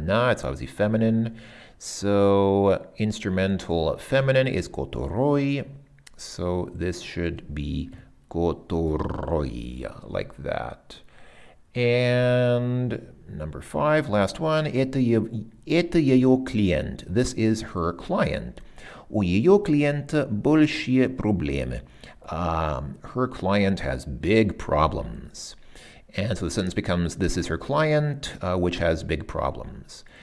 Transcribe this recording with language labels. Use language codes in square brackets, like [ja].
[en] It's obviously feminine. So instrumental feminine is которой. So this should be которой, like that. And number 5, last one, [ru] это ее клиент. [en] This is her client. [ru] У ее клиента большие проблемы. [en] Her client has big problems. And so the sentence becomes, this is her client, which has big problems.